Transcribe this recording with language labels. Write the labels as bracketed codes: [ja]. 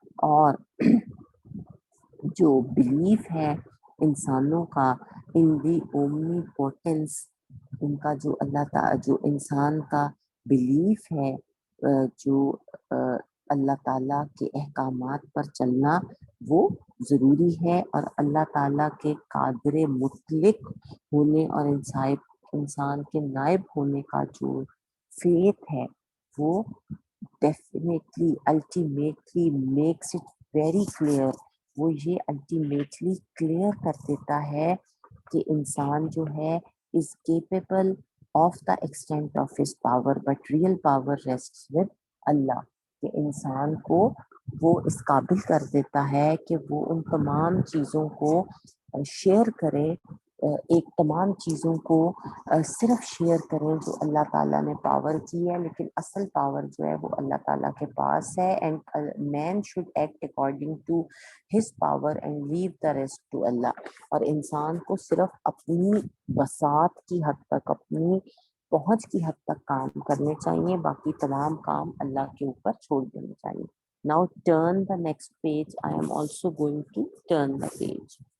[ur] اور جو بلیف ہے انسانوں کا [en] in the omnipotence, [ur] ان کا جو اللہ تعالیٰ جو انسان کا بلیف ہے جو اللہ تعالیٰ کے احکامات پر چلنا وہ ضروری ہے. اور اللہ تعالیٰ کے قادر مطلق ہونے اور انسان کے نائب ہونے کا جو فیتھ ہے وہ [en] Definitely ultimately makes it very clear. [ur] وہ یہ الٹیمیٹلی کلیئر کر دیتا ہے کہ انسان جو ہے [en] is capable of the extent of his power but real power rests with Allah. [ur] کہ انسان کو وہ اس قابل کر دیتا ہے کہ وہ ان تمام چیزوں کو شیئر کرے، ایک تمام چیزوں کو صرف شیئر کریں جو اللہ تعالیٰ نے پاور کی ہے، لیکن اصل پاور جو ہے وہ اللہ تعالیٰ کے پاس ہے. [en] And man should act according to his power and leave the rest to Allah. [ur] اور انسان کو صرف اپنی بساط کی حد تک، اپنی پہنچ کی حد تک کام کرنے چاہیے، باقی تمام کام اللہ کے اوپر چھوڑ دینے چاہیے. [en] Now turn the next page. I am also going to turn the page.